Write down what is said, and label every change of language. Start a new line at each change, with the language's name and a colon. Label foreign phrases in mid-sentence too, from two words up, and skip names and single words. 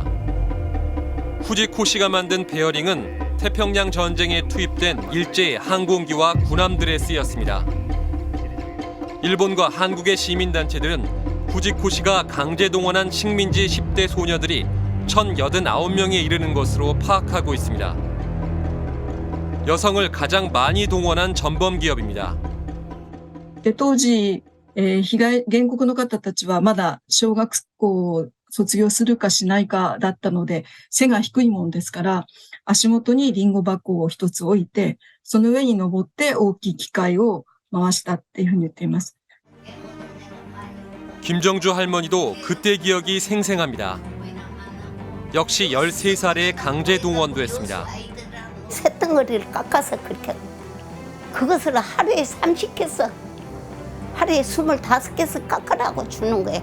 Korean: 후지코시가 만든 베어링은 태평양 전쟁에 투입된 일제 항공기와 군함들에 쓰였습니다. 일본과 한국의 시민단체들은 후지코시가 강제 동원한 식민지 10대 소녀들이 1,089명에 이르는 것으로 파악하고 있습니다. 여성을 가장 많이 동원한 전범 기업입니다.
Japanese: 当時、原告の方たちはまだ小学校を卒業するかしないかだったので、背が低いもんですから、足元にリンゴ箱を一つ置いて、その上に登って大きい機械を回したっていうふうに言っています。
Korean: 김정주 할머니도 그때 기억이 생생합니다. 역시 13살에 강제 동원됐습니다. 쇳덩어리를 깎아서 그렇게 그것을 하루에 30개서 하루에 25개서 깎으라고 주는 거예요.